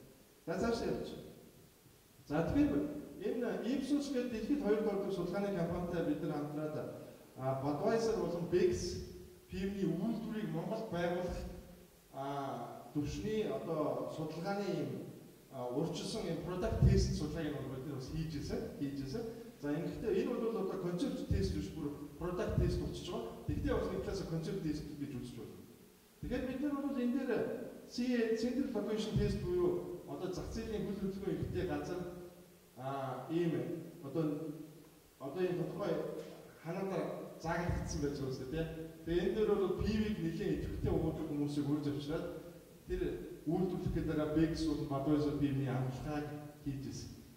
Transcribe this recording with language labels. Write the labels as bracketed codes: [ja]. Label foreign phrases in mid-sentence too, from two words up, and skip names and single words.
[mn] За цаашаа явж. За тэгэхээр энэ Ipsos гэдэг дэлхийд 2 дугаар судалгааны компанитай бид нар хамтраад Budweiser болон Beck's пивний үйлдвэрийг Монголд байгуулах төвшний одоо судалгааны юм урьдчилсан юм [en] product test [mn] судалгааг нь бид нар бас хийжсэн. За ингэхдээ энэ бол одоо [en] concept test [mn] биш бүр [en] product test [mn] болчихж байгаа. Тэгтээ бас нэг талаас [en] concept test [mn] гэж үзэж байна. Тэгэхээр бид нар бол энэ дээр [en] Central Valuation Test [mn] буюу одоо зах зээлийн хөл хөдөлгөөн ихтэй газар ийм одоо энэ тодорхой ханаагаар заагдсан байж байгаа үстэй тий. Тэгээ энэ дээр бол PV-г нэлийн идэвхтэй уудаг хүмүүсийг хөрж авчираад тэр үйлдвэрлэх гэдэг Beck's бол Budweiser PV-ний амжилтыг хийжсэн.